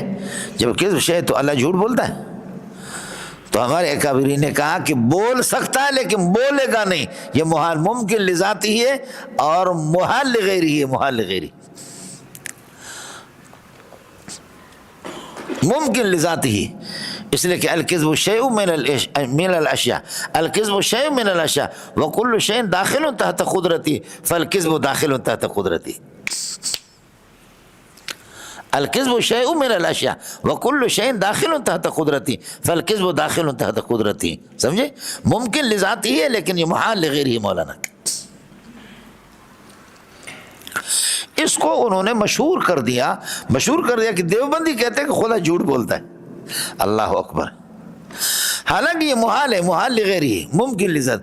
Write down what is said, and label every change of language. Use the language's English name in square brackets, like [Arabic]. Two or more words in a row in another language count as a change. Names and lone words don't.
[Urdu] جب کذب شے ہے تو اللہ جھوٹ بولتا ہے. تو ہمارے اکابرین نے کہا کہ بول سکتا ہے لیکن بولے گا نہیں. یہ محال، ممکن لذاتی ہے اور محال لغیری ہے. محال لغیری، ممکن لذاتی ہی، اس لیے کہ [Arabic] الکذب شیء من الاشیاء، الکذب شیء من الاشیاء وکل شیء داخل تحت قدرتی فالکذب داخل تحت قدرتی. الکذب شیء من الاشیاء وکل شیء داخل تحت قدرتی فالکذب داخل تحت قدرتی. [Urdu] سمجھے؟ ممکن لذاتی ہے لیکن یہ محال لغیر ہی. مولانا اس کو انہوں نے مشہور کر دیا کہ دیوبندی کہتے ہیں کہ خدا جھوٹ بولتا ہے. [Arabic] اللہ اکبر. [Urdu] حالانکہ یہ محال ہے، محال لغیر ہی، ممکن لذات.